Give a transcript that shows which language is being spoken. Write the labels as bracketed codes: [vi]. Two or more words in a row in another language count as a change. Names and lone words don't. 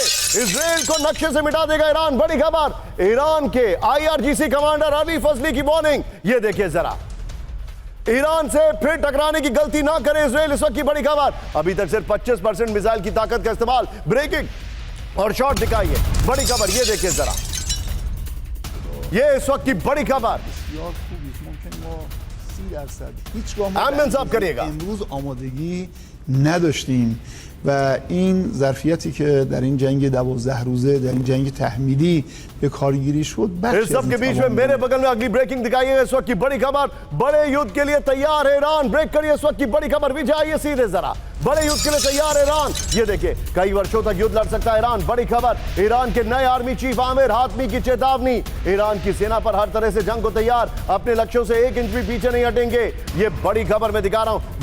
[hi] इजराइल को नक्शे से मिटा देगा ईरान, बड़ी खबर। ईरान के आईआरजीसी कमांडर अली फजली की वार्निंग, ये देखिए जरा। ईरान से फिर टकराने की गलती ना करे इजराइल, इस वक्त की बड़ी खबर। अभी तक सिर्फ 25% मिसाइल की ताकत का इस्तेमाल, ब्रेकिंग और शॉट दिखाइए, बड़ी खबर, ये देखिए जरा। ये इस वक्त की बड़ी खबर। [fa] امن صاحب کریگا. امروز آمادگی نداشتیم و این ظرفیتی که در این جنگ 12 روزه در این جنگ تحمیلی به کارگیری شد [hi] इस सब के बीच में मेरे बगल में अगली ब्रेकिंग दिखाइए, इस वक्त की बड़ी खबर। बड़े युद्ध के लिए तैयार है ईरान, ब्रेक करिए, इस वक्त की बड़ी खबर। विजय आइए सीधे जरा, बड़े युद्ध के लिए तैयार है ईरान, ये देखिए। कई वर्षों तक युद्ध लड़ सकता है ईरान, बड़ी खबर। ईरान के नए आर्मी चीफ आमिर हातमी की चेतावनी, ईरान की सेना पर हर तरह से जंग को तैयार, अपने लक्ष्यों से 1 इंच भी पीछे नहीं हटेंगे, ये बड़ी खबर मैं दिखा रहा हूं।